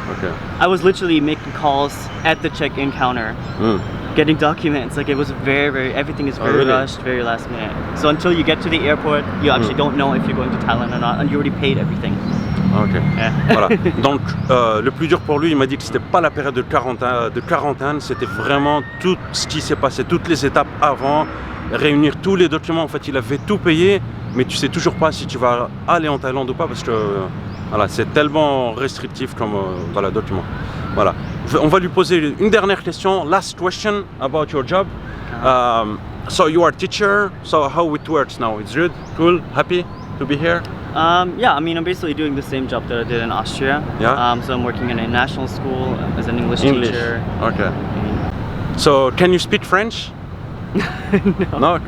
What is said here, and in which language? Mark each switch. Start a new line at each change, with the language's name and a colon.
English: Okay. I was literally making calls at the check-in counter, getting documents. Like it was very everything is very really? rushed, very last minute. So until you get to the airport, you actually don't know if you're going to Thailand or not, and you already paid everything. Ok. Yeah.
French: Voilà. Donc le plus dur pour lui, il m'a dit que c'était pas la période de quarantaine, c'était vraiment tout ce qui s'est passé, toutes les étapes avant, réunir tous les documents. En fait, il avait tout payé, mais tu sais toujours pas si tu vas aller en Thaïlande ou pas parce que voilà, c'est tellement restrictif comme voilà, document. Voilà. On va lui poser une dernière question.
English: Last question about your job. So you are teacher. So how it works now? It's good, cool, happy to be here. Yeah, I mean, I'm basically doing the same job that I did in Austria. Yeah. So I'm working in a national school as an English teacher. Okay. So can you speak French? No.